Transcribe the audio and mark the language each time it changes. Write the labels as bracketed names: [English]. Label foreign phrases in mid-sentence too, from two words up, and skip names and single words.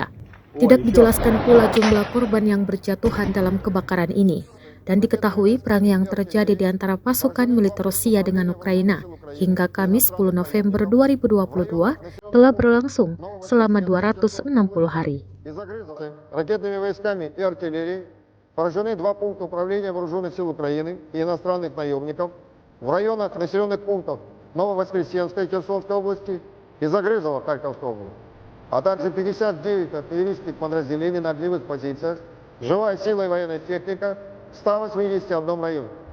[Indonesian] Tidak dijelaskan pula jumlah korban yang berjatuhan dalam kebakaran ini. Dan diketahui perang yang terjadi di antara pasukan militer Rusia dengan Ukraina hingga Kamis 10 November 2022 telah berlangsung selama 260 hari. [Russian] Ракетными войсками и артиллерией поражены два пункта управления вооруженных сил Украины и иностранных наемников в районах населенных пунктов Нововоскресенской Херсонской области и Загрызова Харьковской области, а также 59 артиллерийских подразделений на огневых позициях, живая сила и военная техника в 181 районе.